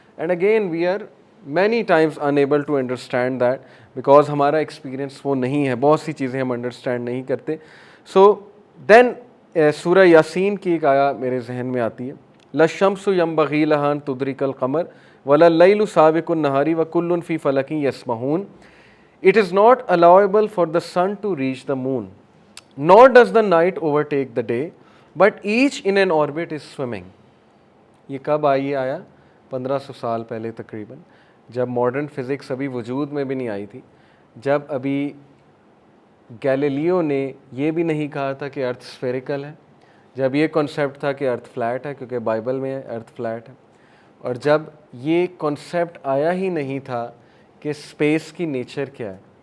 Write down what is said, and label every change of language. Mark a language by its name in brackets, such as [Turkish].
[English] and again we are many times unable to understand that because [Urdu] ہمارا experience وہ نہیں ہے. بہت سی چیزیں ہم انڈرسٹینڈ نہیں کرتے. سو دین سورہ یاسین کی ایک آیا میرے ذہن میں آتی ہے، [Arabic] لَلشَّمْسُ يَنبَغِي لَهَا أَن تُدْرِكَ الْقَمَرَ وَلَا اللَّيْلُ سَابِقُ النَّهَارِ وَكُلٌّ فِي فَلَكٍ يَسْبَحُونَ. [English] It is not allowable for the sun to reach the moon, nor does the night overtake the day, but each in an orbit is swimming. [Urdu] یہ کب آئی آیا؟ 1500 سال پہلے تقریباً، جب ماڈرن فزکس ابھی وجود میں بھی نہیں آئی تھی، جب ابھی گیلیلیو نے یہ بھی نہیں کہا تھا کہ ارتھ اسفیریکل ہے، جب یہ کنسیپٹ تھا کہ ارتھ فلیٹ ہے کیونکہ بائبل میں ہے ارتھ فلیٹ ہے، اور جب یہ کنسیپٹ آیا ہی نہیں تھا کہ اسپیس کی نیچر کیا ہے.